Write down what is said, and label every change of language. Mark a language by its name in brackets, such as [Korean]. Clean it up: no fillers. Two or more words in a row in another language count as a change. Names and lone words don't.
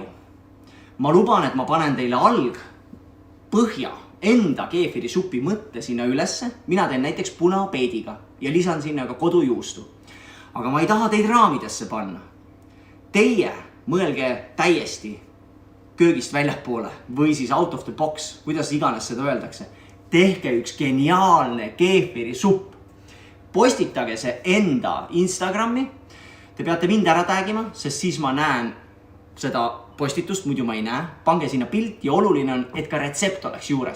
[Estonian] Ma luban, et ma panen teile põhja enda keefirisupi mõtte sinna ülesse, mina teen näiteks punapeediga ja lisan sinna ka kodujuustu. Aga ma ei taha teid raamidesse panna. Teie mõelge täiesti köögist väljapoole või siis [English] out of the box, [Estonian] kuidas iganes seda öeldakse. Tehke üks geniaalne keefirisupp. Postitage see enda Instagrami. Te peate mind ära tagima, sest siis ma näen seda postitust, muidu ma ei näe. Pange sinna pilt ja oluline on, et ka retsept oleks juures.